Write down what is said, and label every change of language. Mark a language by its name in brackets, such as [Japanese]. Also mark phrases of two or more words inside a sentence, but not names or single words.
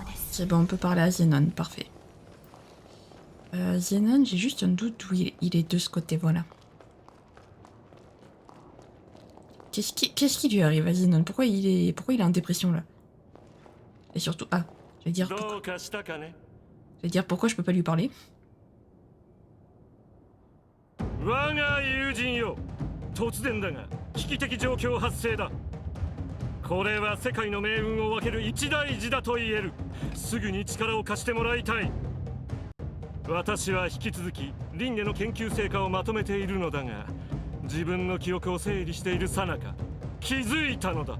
[French] C'est bon, on peut parler à Zenon, parfait. Zenon, j'ai juste un doute où il est de ce côté, voilà. Qu'est-ce qui lui arrive à Zenon? Pourquoi il est en dépression là? Et surtout, je vais dire pourquoi je peux pas lui parler. [Japanese] 我が友人よ、突然だが危機的状況発生だ。これは世界の命運を分ける一大事だと言える。すぐに力を貸してもらいたい。私は引き続きリンゲの研究成果をまとめているのだが、自分の記憶を整理している最中気づいたのだ。